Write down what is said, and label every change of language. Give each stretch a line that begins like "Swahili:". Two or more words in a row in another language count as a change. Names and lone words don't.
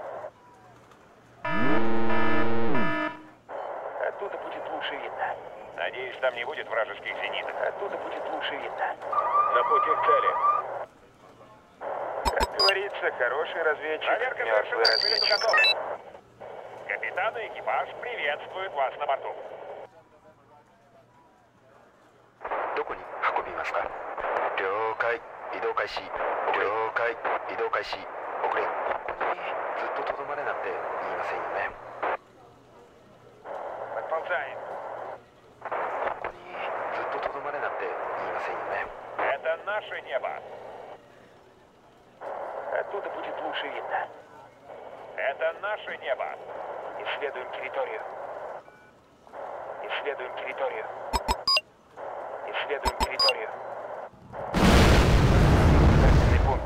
Russian: Оттуда будет лучше видно. Надеюсь, там не будет вражеских зениток. Оттуда будет лучше видно. На пути к цели. Как говорится, хороший разведчик, Проверка мертвый завершена. К вылету разведчик. готовы. Капитан и экипаж приветствуют вас на борту.
Japanese: どこに運びますか。了解。移動開始。了解。移動開始。遅れ。ここにずっととどまれなんて言いませんよね。
Russian: Подползаем.
Japanese: ここにずっととどまれなんて言いませんよね。
Russian: Это наше небо. Оттуда будет лучше видно. Это наше небо. Исследуем территорию. Исследуем территорию. Исследуем территорию. Наблюдательный пункт.